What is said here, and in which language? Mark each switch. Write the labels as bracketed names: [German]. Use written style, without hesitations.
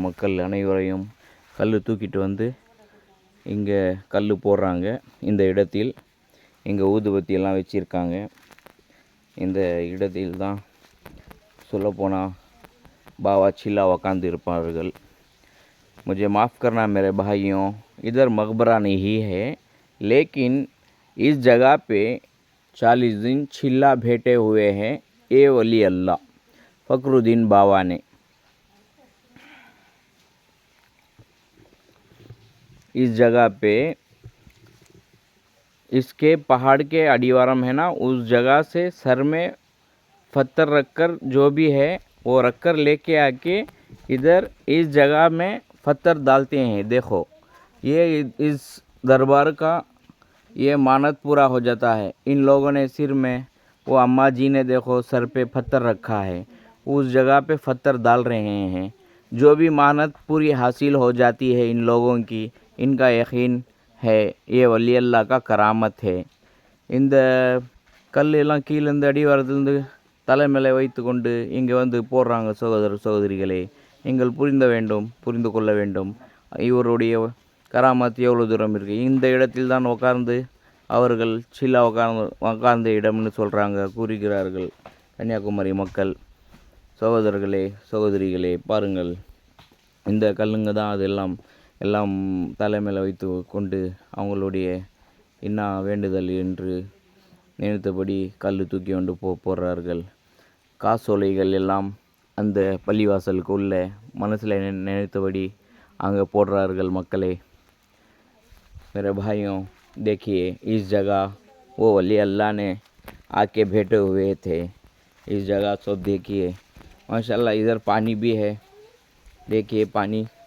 [Tamil] மக்கள் அனைவரையும் கல் தூக்கிட்டு வந்து இங்கே கல் போடுறாங்க. இந்த இடத்தில் இங்கே ஊதுபத்தியெல்லாம் வச்சுருக்காங்க. இந்த இடத்தில் தான் சொல்லப்போனால் बाबा चिल्ला वकांद இருப்பார்கள். [Hindi] मुझे माफ़ करना मेरे भाइयों, इधर मकबरा नहीं है, लेकिन इस जगह पे 40 दिन चिल्ला बैठे हुए हैं ये वली अल्लाह फ़क्रुद्दीन बाबा ने। इस जगह पे इसके पहाड़ के अडिवारम है ना, उस जगह से सर में पत्थर रखकर जो भी है वो रखकर लेके आके इधर इस जगह में पत्थर डालते हैं। देखो ये इस दरबार का ये मानत पूरा हो जाता है। इन लोगों ने सिर में, वो अम्मा जी ने देखो सर पे पत्थर रखा है, उस जगह पे पत्थर डाल रहे हैं। जो भी मानत पूरी हासिल हो जाती है इन लोगों की, इनका यकीन है ये वली अल्लाह का करामत है। [Tamil] இந்த கல்லெல்லாம் கீழேருந்து அடிவாரத்துலேருந்து தலை மேலே வைத்து கொண்டு இங்கே வந்து போடுறாங்க. சகோதரிகளே, நீங்கள் புரிந்து கொள்ள வேண்டும் இவருடைய கராமத் எவ்வளோ தூரம் இருக்குது. இந்த இடத்தில் தான் உட்கார்ந்து அவர்கள் சில்லா உட்கார்ந்த இடம்னு கூறுகிறார்கள் கன்னியாகுமரி மக்கள். சகோதரர்களே, சகோதரிகளே, பாருங்கள், இந்த கல்லுங்க தான் அதெல்லாம் தலை மேலே வைத்து கொண்டு அவங்களுடைய என்ன வேண்டுதல் என்று நினைத்தபடி கல் தூக்கி கொண்டு போடுறார்கள். காசோலைகள் எல்லாம் அந்த பள்ளிவாசலுக்கு உள்ள மனசில் நினைத்தபடி அங்கே போடுறார்கள். [Hindi] மக்களே, मेरे भाइयों, देखिए इस जगह वो वली अल्लाह ने आके बैठे हुए थे। इस जगह सब देखिए माशाल्लाह। इधर पानी भी है, देखिए पानी।